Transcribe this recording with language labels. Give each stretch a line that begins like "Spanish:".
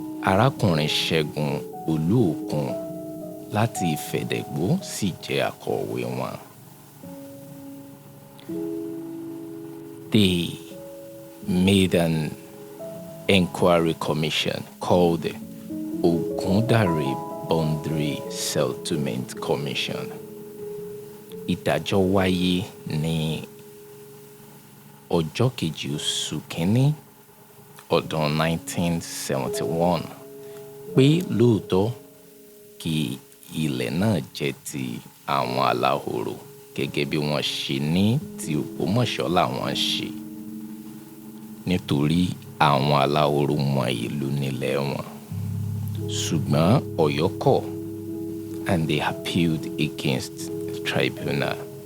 Yoruba: Arákùnrin Ṣẹ́gun Olúòkun láti Ìfẹ̀dẹ̀gbó sì jẹ́ akọ̀wé wọn.
English: They made an inquiry commission called the Ogundare Boundary Settlement Commission.
Yoruba: Ìdájọ́ wáyé ní ọjọ́ kejì oṣù kínní ọdún 1971 pé lóòótọ́ kí ilẹ̀ náà jẹ́ ti àwọn Aláhoro gẹ́gẹ́ bí wọ́n ṣe ní ti Ògbómọ̀ṣọ́ làwọn ṣe nítorí àwọn Aláhoro mọ ìlú nílẹ̀ wọn. Ṣùgbọ́n Ọ̀yọ́ kọ̀
English: and they appealed against the tribunal.